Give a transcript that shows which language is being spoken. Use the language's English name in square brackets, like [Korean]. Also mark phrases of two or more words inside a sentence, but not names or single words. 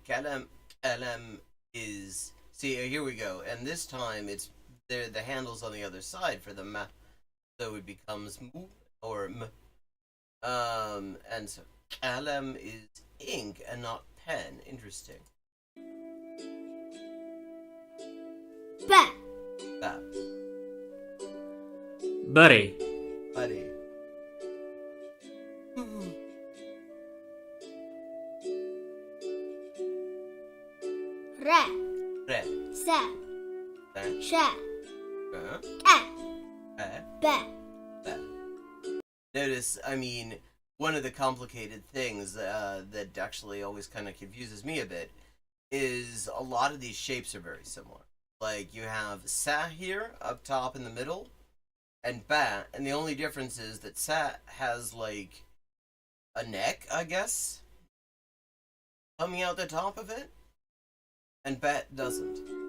[English] Kalam is... See, here we go. And this time, it's the handle's on the other side for the ma. So it becomes mu or m. And so kalam is ink and not pen. Interesting. Ba. Ba. بري. Buddy. Ra. Re. Sa. Sa. Sha. Ka. Ba. Notice, I mean, one of the complicated things that actually always kind of confuses me a bit is a lot of these shapes are very similar. Like, you have sa here, up top in the middle, and ba, and the only difference is that sa has, like, a neck, I guess, coming out the top of it, and ba doesn't.